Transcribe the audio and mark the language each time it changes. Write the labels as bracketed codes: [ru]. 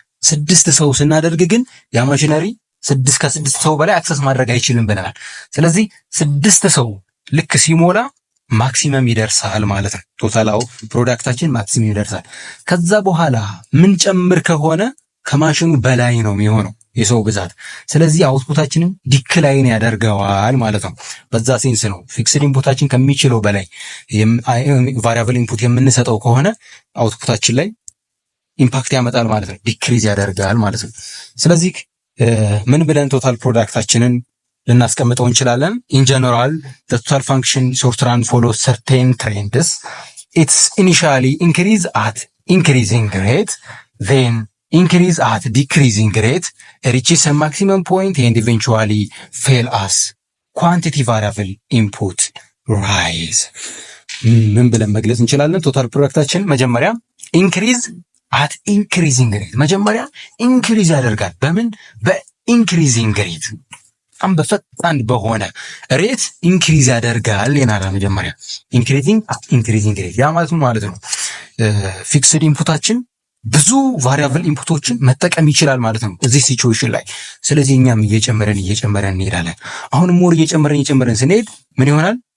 [am] 6 ሰው ስናደርግ ግን ያ ማሽነሪ 6 ሰው በላይ አክሰስ ማድረግ አይችልም ብለናል። ስለዚህ 6 ሰው ልክ ሲሞላ ማክሲመም ይደርሳል ማለት ነው። ቶታላው ፕሮዳክታችን ማክሲመም ይደርሳል። ከዛ በኋላ ምን ጨምር ከሆነ ከማሽኑ በላይ ነው የሚሆነው የሰው ብዛት። ስለዚህ አውትፑታችንን ዲክላይን ያደርገዋል ማለት ነው። በዛ ሴንስ ነው ፊክስድ ኢንፑታችን ከሚችለው በላይ ቫሪያብል ኢንፑት የምንሰጠው ከሆነ አውትፑታችን ላይ ኢምፓክት ያመጣል ማለት ነው፣ ዲክሪዝ ያደርጋል ማለት ነው። ስለዚህ ምን ብለን ቶታል ፕሮዳክታችንን ልናስቀምጠው እንችላለን? [en] ኢን ጀነራል the total function short run follows certain trends. It's initially increase at increasing rate, then increase at decreasing rate, reaches a maximum point and eventually fail as quantity variable input rise. [am] ምን ብለን መግለጽ እንችላለን? ቶታል ፕሮዳክታችን መጀመሪያ ኢንክሪዝ አት ኢንክሪዚንግ ሬት፣ መጀመሪያ ኢንክሪዝ ያደርጋል። በምን? በኢንክሪዚንግ ሬት፣ በጣም በፈጣን በሆነ ሬት ኢንክሪዝ ያደርጋል ይናላ። መጀመሪያ ኢንክሪዚንግ አት ኢንክሪዚንግ ሬት፣ ያ ማለት ነው ፊክስድ ኢንፑታችን ብዙ ቫሪያብል ኢንፑቶችን መጠቀም ይችላል ማለት ነው እዚህ ሲቹዌሽን ላይ። ስለዚህ እኛም እየጨመረን እንሄዳለን። አሁን ሞር እየጨመረን ስንሄድ ምን ይሆናል?